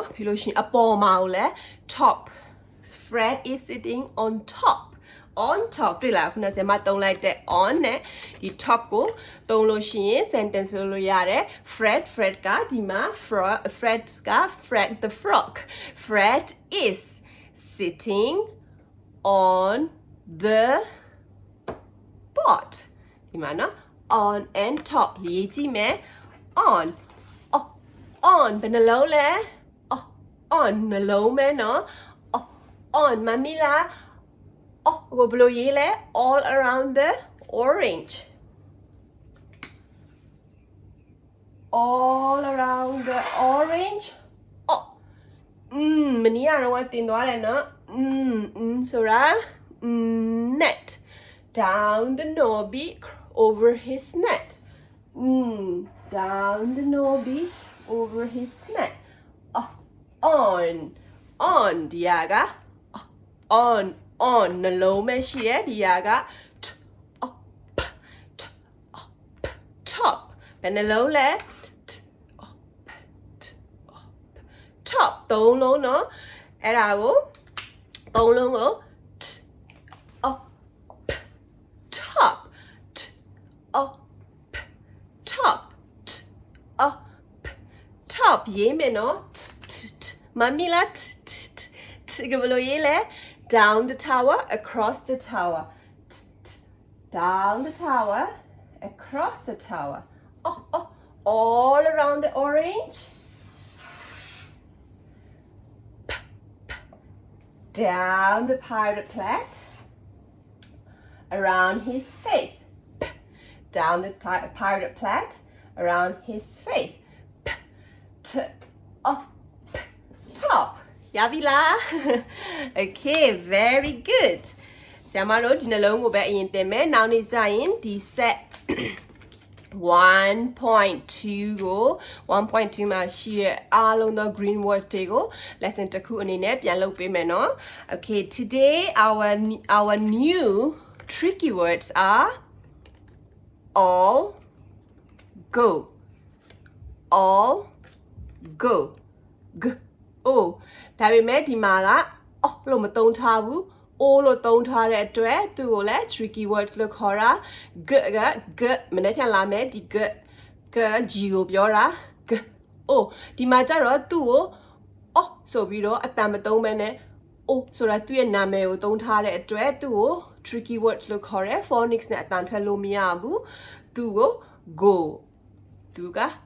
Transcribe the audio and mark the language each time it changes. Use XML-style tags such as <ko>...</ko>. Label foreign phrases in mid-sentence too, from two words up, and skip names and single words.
<my>ပြီးလို့ရှိရင်အပေါ်မှာကိုလည်း top</my> <en>Fred is sitting on top</en> <my>တွေ့လားခုနကဆရာမသုံး လိုက်တဲ့ on နဲ့ဒီ top ကိုသုံးလို့ရှိရင် sentence လို့ရတယ် Fred ကဒီမှာ</my> <en>Fred the frog Fred is sitting on the board</en> <my>ဒီမှာနော်</my> <en>on and top</en> <my>ရေးကြည့်မယ် on ဘယ်နှလုံးလဲ on နှလုံးမဲနော် on မမီလားကိုဘယ်လိုရေးလဲ</my> <en>all around the orange all around the orange</en> <my>မနီရတော့တင်သွားတယ်နော်ဆိုတာ</my> <en>net down the knobby over his net down the knobby over his net</en> <my>on ဒီဟာက on နှလုံးပဲရှိရဲ့ဒီဟာက top ဘယ်နှလုံးလဲ top သုံးလုံးနော်အဲ့ဒါကိုသုံးလုံးကို</my> <en>top</en> <my>ရေးမယ်နော်မမီလာကဘလို့ရေးလဲ</my> <en>down the tower across the tower down the tower across the tower all around the orange down the pirate plate around his face down the pirate plate around his face</en> <my>top ရပြီလား</my> <en>okay very good</en> <my>ဆရာမတို့ဒီနှလုံးကိုပဲအရင်သင်မယ်နောက်နေ့ကျရင်ဒီ set 1.2 ကို1.2မှာရှိတဲ့အားလုံးသော</my> <en>green words</en> <my>တွေကို lesson တစ်ခုအနေနဲ့ပြန်လုပ်ပေးမယ်နော်</my> <en>okay today our new tricky words are all go</en> <my>ဒါပေမဲ့ဒီမှာကလို့မသုံးထားဘူး လို့သုံးထားတဲ့အတွက်သူ့ကိုလည်း tricky words လို့ခေါ်တာ g မနေ့ပြန်လာမယ်ဒီ g ကိုပြောတာ g ဒီမှာကျတော့သူ့ကိုဆိုပြီးတော့အတန်မသုံးဘဲနဲ့ဆိုတာသူ့ရဲ့နာမည်ကိုသုံးထားတဲ့အတွက်သူ့ကို</my> <en>tricky words</en> <my>လို့ခေါ်တယ် phonics နဲ့အတန်ထွက်လို့မရဘူးသူ့ကို go သူက</my>